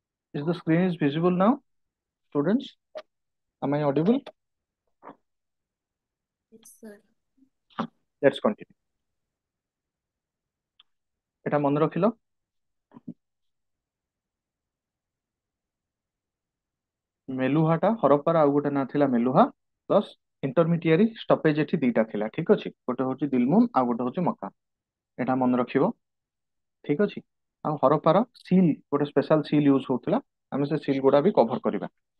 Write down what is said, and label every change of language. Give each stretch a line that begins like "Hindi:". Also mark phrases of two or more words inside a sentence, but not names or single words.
English: Is the screen is visible now, students? Am I audible? Yes, sir. Let's continue.
Odia: ଏଟା ମନେ ରଖିଲ ମେଲୁହାଟା ହରପ୍ପାର ଆଉ ଗୋଟେ ନାଁ ଥିଲା ମେଲୁହା
English: plus intermediary stoppage
Odia: ଏଠି ଦିଟା ଥିଲା ଠିକ ଅଛି ଗୋଟେ ହଉଛି ଦିଲମୁନ ଆଉ ଗୋଟେ ହଉଛି ମକା ଏଟା ମନେ ରଖିବ ଠିକ ଅଛି ଆଉ ହରପ୍ପାର ସିଲ୍ ଗୋଟେ
English: special seal use
Odia: ହଉଥିଲା ଆମେ ସେ ସିଲ୍ ଗୁଡା ବି କଭର କରିବା